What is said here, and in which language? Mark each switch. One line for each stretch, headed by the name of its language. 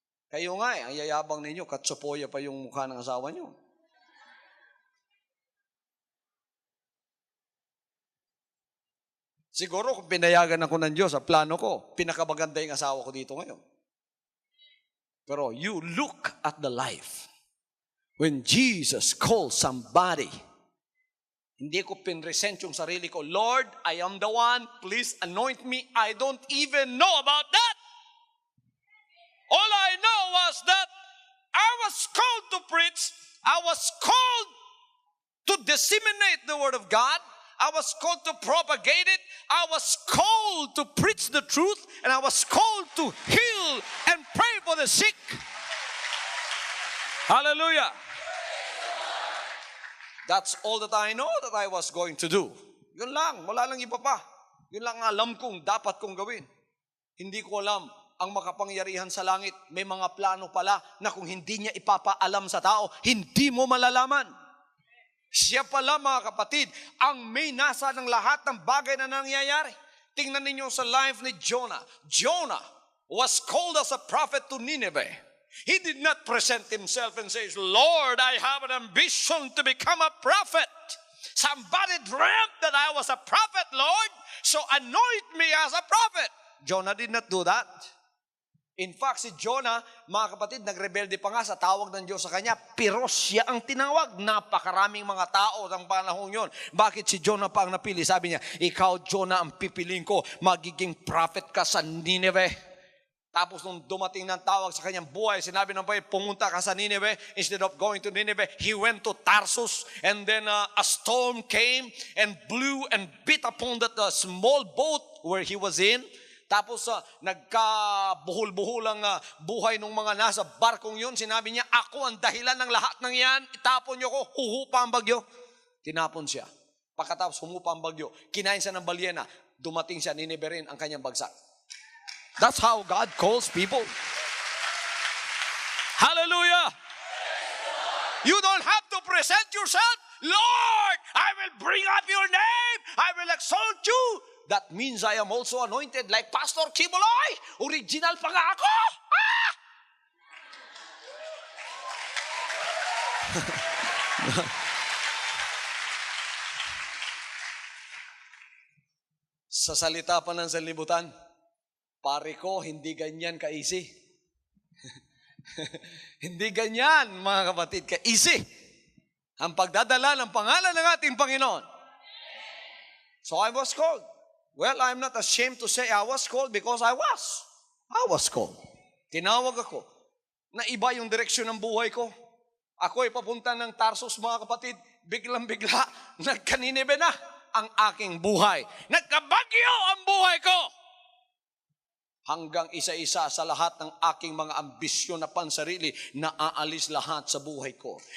Filipino: Kayo nga ang yayabang ninyo, katsupoya pa yung mukha ng asawa nyo. Siguro kung pinayagan ako ng Diyos sa plano ko, pinakamaganda yung asawa ko dito ngayon.
English: Pero you look at the life. When Jesus called somebody,
Filipino: hindi ko pinresent yung sarili ko,
English: Lord, I am the one, please anoint me. I don't even know about that. All I know was that I was called to preach. I was called to disseminate the word of God. I was called to propagate it. I was called to preach the truth. And I was called to heal and pray for the sick. Hallelujah. That's all that I know that I was going to do.
Filipino: Yun lang. Wala lang iba pa. Yun lang alam kong dapat kong gawin. Hindi ko alam ang makapangyarihan sa langit. May mga plano pala na kung hindi niya ipapaalam sa tao, hindi mo malalaman. Siya pala mga kapatid, ang may nasa ng lahat ng bagay na nangyayari. Tingnan ninyo sa life ni Jonah.
English: Jonah was called as a prophet to Nineveh. He did not present himself and say, Lord, I have an ambition to become a prophet. Somebody dreamt that I was a prophet, Lord, so anoint me as a prophet. Jonah did not do that. In fact,
Filipino: si Jonah, mga kapatid, nagrebelde pa nga sa tawag ng Diyos sa kanya, pero siya ang tinawag. Napakaraming mga tao ng panahon yun. Bakit si Jonah pa ang napili? Sabi niya, ikaw, Jonah, ang pipiliin ko, magiging prophet ka sa Nineveh. Tapos nung dumating ng tawag sa kanyang buhay, sinabi ng Panginoon, pumunta ka sa Nineveh.
English: Instead of going to Nineveh, he went to Tarsus. And then a storm came and blew and beat upon that small boat where he was in.
Filipino: Tapos nagkabuhol-buhol ang buhay ng mga nasa barkong yun. Sinabi niya, ako ang dahilan ng lahat ng yan. Itapon niyo ko, huhupa ang bagyo. Tinapon siya. Pagkatapos humupa ang bagyo, kinain siya ng balyena. Dumating siya, Nineveh rin ang kanyang bagsak.
English: That's how God calls people. Hallelujah! You don't have to present yourself. Lord, I will bring up your name. I will exalt you. That means I am also anointed like Pastor Kibuloy.
Filipino: Original pa nga ako. Ah! Sa salita pa ng sanlibutan, pare ko, hindi ganyan ka-easy. Hindi ganyan, mga kapatid, ka-easy. Ang pagdadala ng pangalan ng ating Panginoon.
English: So I was called. Well, I'm not ashamed to say I was called because I was called.
Filipino: Tinawag ako na iba yung direksyon ng buhay ko. Ako ay papunta ng Tarsus, mga kapatid. Biglang-bigla, nagkaninebe na ang aking buhay. Nagkabagyo ang buhay ko. Hanggang isa-isa sa lahat ng aking mga ambisyon na pansarili, naaalis lahat sa buhay ko.